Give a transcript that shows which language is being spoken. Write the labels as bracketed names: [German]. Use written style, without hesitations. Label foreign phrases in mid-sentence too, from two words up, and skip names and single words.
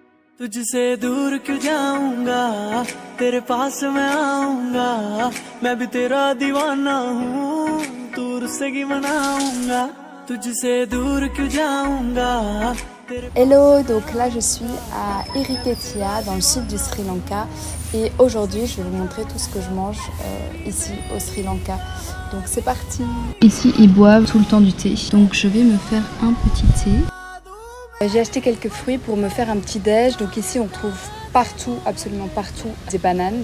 [Hindi] तुझसे दूर क्यों जाऊंगा तेरे पास मैं आऊंगा मैं भी तेरा दीवाना हूँ दूर से ही मनाऊंगा तुझसे दूर क्यों जाऊंगा. [French] Hello, donc là je suis à Irikettia dans le sud du Sri Lanka et aujourd'hui je vais vous montrer tout ce que je mange ici au Sri Lanka. Donc c'est parti. Ici ils boivent tout le temps du thé, donc je vais me faire un petit thé. J'ai acheté quelques fruits pour me faire un petit déj, donc ici on trouve partout, absolument partout, des bananes.